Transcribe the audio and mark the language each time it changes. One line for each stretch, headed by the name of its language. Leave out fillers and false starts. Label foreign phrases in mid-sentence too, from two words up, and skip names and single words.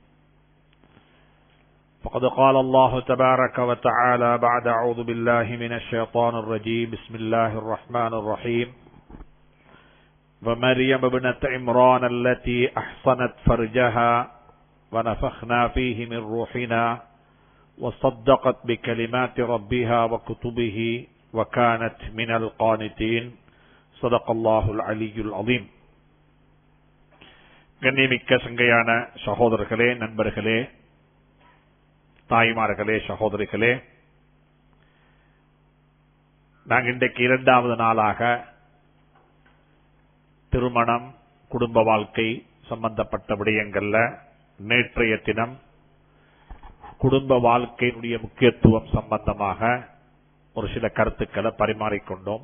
Arabic: فقد قال الله تبارك وتعالى بعد أعوذ بالله من الشيطان الرجيم بسم الله الرحمن الرحيم ومريم ابنة عمران التي أحصنت فرجها ونفخنا فيه من روحنا وصدقت بكلمات ربها وكتبه وكانت من القانتين صدق الله العلي العظيم.
Tamil: கண்ணியமிக்க சங்கையான சகோதரர்களே, நண்பர்களே, தாய்மார்களே, சகோதரிகளே, நாங்கள் இன்றைக்கு இரண்டாவது நாளாக திருமணம், குடும்ப வாழ்க்கை சம்பந்தப்பட்ட விடயங்கள்ல நேற்றைய தினம் குடும்ப வாழ்க்கையினுடைய முக்கியத்துவம் சம்பந்தமாக ஒரு சில கருத்துக்களை பரிமாறிக்கொண்டோம்.